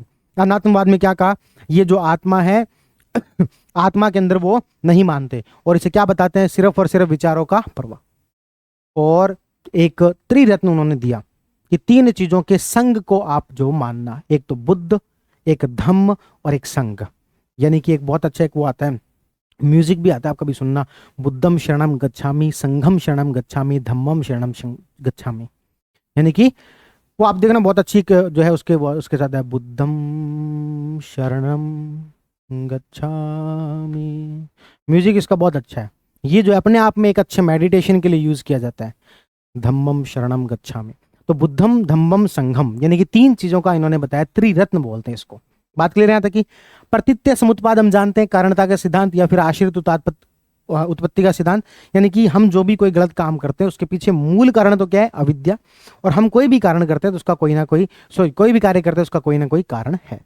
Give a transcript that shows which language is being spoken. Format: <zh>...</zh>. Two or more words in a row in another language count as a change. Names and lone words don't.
<hi>अनात्मवाद में क्या कहा, ये जो आत्मा है आत्मा के अंदर वो नहीं मानते, और इसे क्या बताते हैं, सिर्फ और सिर्फ विचारों का प्रवाह। और एक त्रिरत्न उन्होंने दिया कि 3 चीजों के संग को आप जो मानना, एक तो बुद्ध, एक धम्म और एक संग। यानी कि एक बहुत अच्छा एक वो आता है, म्यूजिक भी आता है, आप कभी सुनना,</hi> <pi>बुद्धम शरणम गच्छामि, संघम शरणम गच्छामि, धम्मम शरणम गच्छामि।</pi> <hi>यानी कि वो आप देखना बहुत अच्छी जो है उसके साथ है,</hi> <pi>बुद्धम शरणम गच्छामि।</pi> <hi>म्यूजिक इसका बहुत अच्छा है, ये जो अपने आप में एक अच्छे मेडिटेशन के लिए यूज किया जाता है,</hi> <pi>धम्मम शरणम गच्छामि। तो बुद्धम धम्मम संघम,</pi> <hi>यानी कि 3 चीजों का इन्होंने बताया, त्रिरत्न बोलते हैं इसको। बात क्लियर है यहाँ तक कि प्रतित्य समुत्पाद हम जानते हैं, कारणता का सिद्धांत या फिर आश्रित उत्पत्ति का सिद्धांत। यानी कि हम जो भी कोई गलत काम करते हैं उसके पीछे मूल कारण तो क्या है, अविद्या। और हम कोई भी कारण करते हैं तो उसका कोई ना कोई कोई भी कार्य करते हैं उसका कोई ना कोई कारण है।</hi>